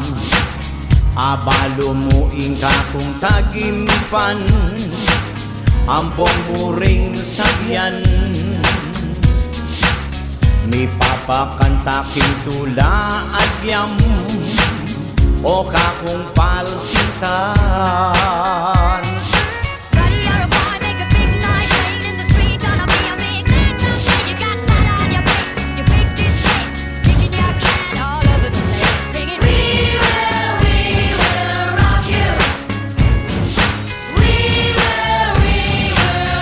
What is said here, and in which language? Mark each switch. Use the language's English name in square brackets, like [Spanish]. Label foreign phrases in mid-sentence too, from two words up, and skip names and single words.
[Pampanga] Abalo mo ing kakong tagimipan, ampong buring sagyan. Mi papakanta king tula at yam, o kakong palsintan. [English] Buddy, you're a boy, make a big noise, playing in the streets, and I'll be a big man someday. You got mud on your face, you big disgrace, kicking your can all over the place, singing, we will rock you. We will rock you.